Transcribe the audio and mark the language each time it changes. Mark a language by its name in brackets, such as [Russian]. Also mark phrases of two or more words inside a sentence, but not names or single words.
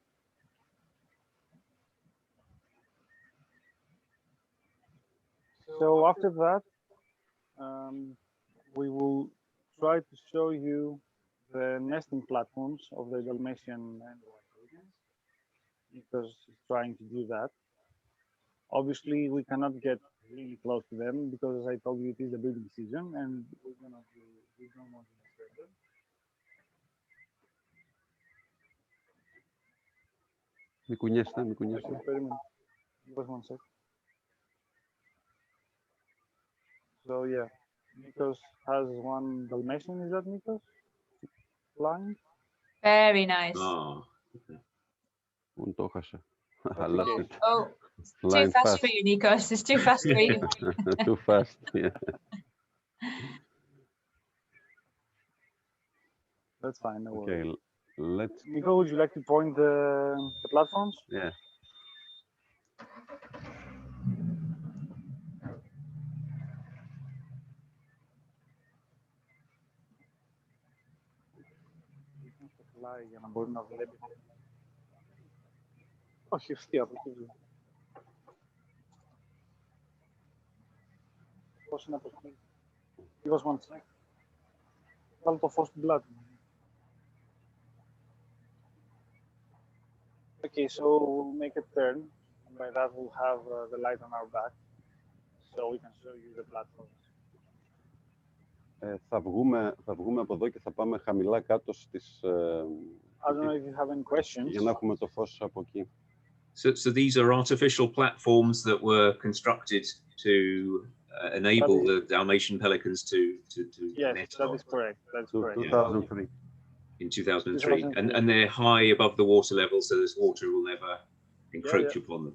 [English] So after that, we will try to show you the nesting platforms of the Dalmatian and white pelicans, because it's trying to do that. Obviously, we cannot get really close to them because, as I told you, it is the breeding season, and we don't want to disturb them. [Greek] Μην κουνιέστε, μην κουνιέστε. Okay, περίμενε. [English] Give us 1 sec. So yeah, Nikos has one Dalmatian. Is that Nikos? Flying? Very nice. Ah, [Greek] Πού το έχασα. [English] I okay. lost it. Oh, too Flying fast for you, Nikos. It's too fast for you. Too fast, yeah. That's fine. No Okay, worries. let's, Nico, would you like to point the platforms? yeah. [Greek] Για να μπορεί να βλέπει. Όχι, ευθεία από εκεί. Πώς είναι από εκεί. [English] Give us 1 sec. [Greek] Βάλω το φως στην πλάτη μου. [English] Okay, so we'll make a turn, and by that we'll have the light on our back, so we can show you the platforms. [Greek] Θα βγούμε από εδώ και θα πάμε χαμηλά κάτω στις... [English] I don't know if you have any questions. [Greek] Για να έχουμε το φως από εκεί. [English] So these are artificial platforms that were constructed to enable the Dalmatian pelicans to yes, nest that on. is correct. That's correct. 2003. In 2003, and they're high above the water level, so this water will never encroach upon them.